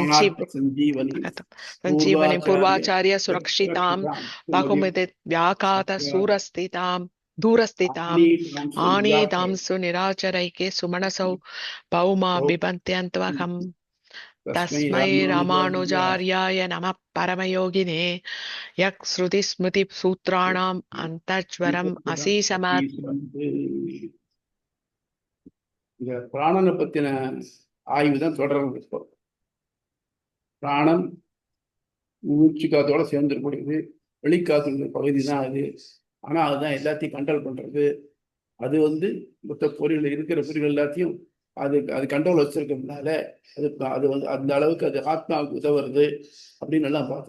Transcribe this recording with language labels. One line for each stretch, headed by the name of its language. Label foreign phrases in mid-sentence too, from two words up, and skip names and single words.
Sanskrit: संजीवनी पूर्वाचार्य सुरक्षितां बहुमिति व्याघात दूरस्थिताम् आनीतांसु निराचरैके सुमनसौ भौमा बिभन्त्यन्त्वहम् तस्मै रामानुजार्याय नमः परमयोगिने यः श्रुतिस्मृतिसूत्राणाम् अन्तर्ज्वरम् असीसमत्.
Tamil: இந்த பிராணனை பத்தின ஆய்வு தான் தொடர்ந்து இருக்கும். பிராணம் மூச்சு காத்தோட சேர்ந்துருக்கூடியது, வெளிக்காத்து பகுதி தான் அது. ஆனா அதுதான் எல்லாத்தையும் கண்ட்ரோல் பண்றது. அது மொத்த பொருள் இருக்கிற பொருள் எல்லாத்தையும் அது கண்ட்ரோல் வச்சிருக்கிறதுனால அது அந்த அளவுக்கு அது ஆத்மாவுக்கு உதவுறது அப்படின்னு எல்லாம் பார்த்தோம்.